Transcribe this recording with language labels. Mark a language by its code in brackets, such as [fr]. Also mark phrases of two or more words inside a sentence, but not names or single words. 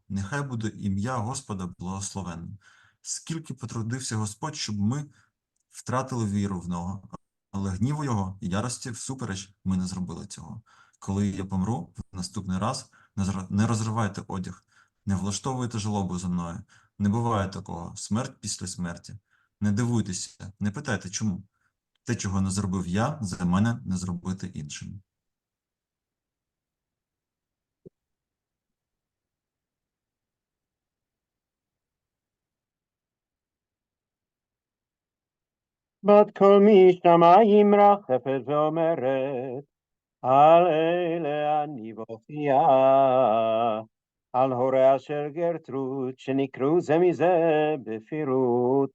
[uk] Нехай буде ім'я Господа благословенним. Скільки потрудився Господь, щоб ми втратили віру в нього, але гніву його і ярості всупереч ми не зробили цього. Коли я помру в наступний раз, не розривайте одяг, не влаштовуйте жалобу за мною. Не буває такого. Смерть після смерті. Не дивуйтеся, не питайте, чому. Те, чого не зробив я, за мене не зробити іншим. [he] בת קול משמיים רחפת ואומרת, על אלה אני בוכייה, על הוריה של גרטרוד, שנקראו זה מזה בפירוט.